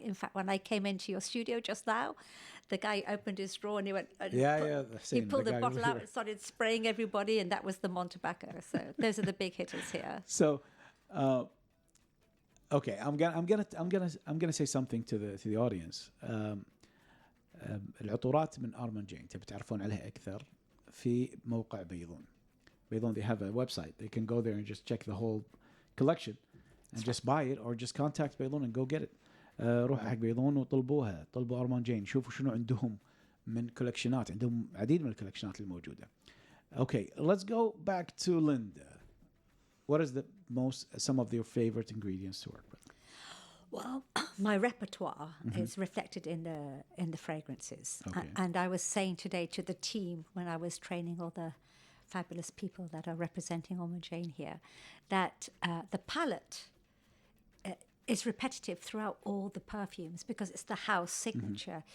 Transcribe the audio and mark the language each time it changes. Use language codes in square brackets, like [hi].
[en] In fact, when I came into your studio just now, the guy opened his drawer and he went. And he pulled the bottle out and started spraying everybody, and that was the Montebacco. So those are the big hitters here. So, okay, I'm gonna say something to the audience. [ar] العطورات من أرموند جين تبي تعرفون عليها أكثر في موقع بيضون. [en] بيضون they have a website. They can go there and just check the whole collection and just buy it or just contact بيضون and go get it. [ar] روحوا حق بيضون وطلبوها. طلبوا أرموند جين. شوفوا شنو عندهم من كولكشنات. عندهم عديد من الكولكشنات الموجودة. [en] Okay, let's go back to Linda. What is some of your favorite ingredients to work with? Well, my repertoire is reflected in the fragrances. Okay. And I was saying today to the team when I was training all the fabulous people that are representing Ormonde Janye here, that the palette is repetitive throughout all the perfumes because it's the house signature.